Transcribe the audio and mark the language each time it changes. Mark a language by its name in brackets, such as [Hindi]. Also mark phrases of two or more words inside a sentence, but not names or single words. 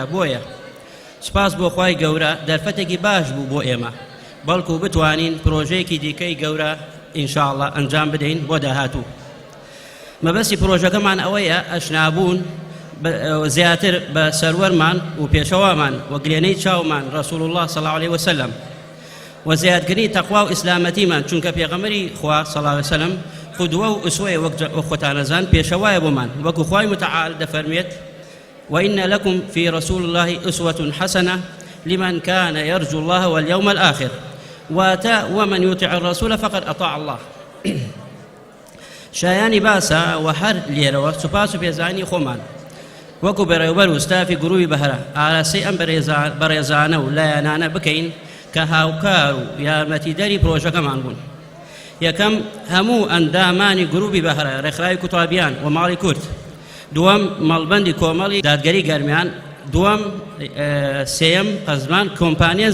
[Central Kurdish] بۆیە سپاس بۆ خوای گەورە دەرفەتێکی باش بوو بۆ ئێمە، بەڵکو بتوانین پرۆژەیەکی دیکەی گەورە ئینشاءڵڵا ئەنجام بدەین بۆ داهاتوو. مەبەستی پرۆژەکەمان ئەوەیە ئەشنابوون زیاتر بە سەروەرمان و پێشەوامان و گرێنەی چاومان ڕەسوول الله [Arabic] صلی الله عليه وسلم [Central Kurdish] و زیادکردنی تەقوا و ئیسلامەتیمان، چونکە پێغەمبەری خوا [Arabic] صلی الله عليه وسلم [Central Kurdish] قودوە و ئوسوەیە وەک خۆتانەزان پێشەوایە بۆمان، وەکو خوای متعال دەفەرمێت [Arabic] وإن لكم في رسول الله أسوة حسنة لمن كان يرجو الله واليوم الآخر ومن يطع الرسول فقد أطاع الله. [Central Kurdish] شایانی باسە و هەر لێرەوە سوپاس و پێزانی خۆمان وەکو بەڕێوەبەر و ستافی گروپی بەهرە ئاراستەی ئەم بەڕێزانە و لایەنانە بکەین کە هاوکار و یارمەتیدەری پرۆژەکەمان بوون. یەکەم هەموو ئەندامانی گروپی بەهرە ڕێکخراوی کوتابیان و ماڵی کورد، دووەم مەڵبەندی کۆمەڵی دادگەری گەرمیان، دووەم سێیەم قەزمان کۆمپانیای